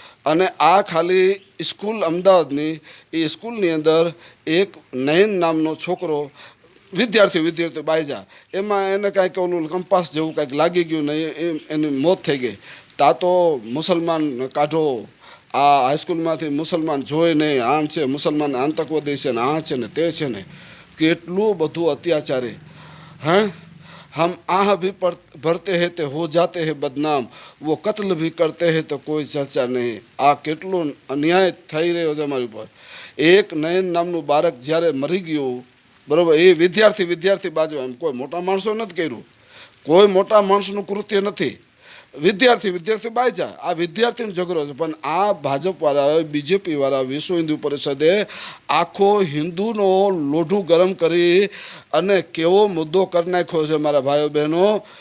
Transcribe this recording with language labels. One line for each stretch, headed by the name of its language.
Gujarati: અને આ ખાલી સ્કૂલ અમદાવાદની એ સ્કૂલની અંદર એક નયન નામનો છોકરો વિદ્યાર્થી બાયજા એમાં એને કાંઈક ઓલું કંપાસ જેવું કાંઈક લાગી ગયું ને એની મોત થઈ ગઈ. તા તો મુસલમાન કાઢો, આ હાઈસ્કૂલમાંથી મુસલમાન જોઈ નહીં, આમ છે મુસલમાન આતંકવાદી છે ને આ છે ને તે છે ને કેટલું બધું અત્યાચારી.
Hindi: हैं हम आह भी भरते हैं तो हो जाते हैं बदनाम, वो कत्ल भी करते हैं तो कोई चर्चा नहीं.
Gujarati: આ કેટલું અન્યાય થઈ રહ્યો છે અમારી ઉપર. એક નયન નામનું બાળક જ્યારે મરી ગયું, બરાબર, એ વિદ્યાર્થી બાજુ, એમ કોઈ મોટા માણસો નથી કર્યું, કોઈ મોટા માણસનું કૃત્ય નથી, વિદ્યાર્થી બાયજા, આ વિદ્યાર્થીનો ઝઘડો છે. પણ આ ભાજપવાળા, બીજેપીવાળા, વિશ્વ હિન્દુ પરિષદે આખો હિન્દુનો લોઢું ગરમ કરી અને કેવો મુદ્દો કરી નાખ્યો છે મારા ભાઈઓ બહેનો.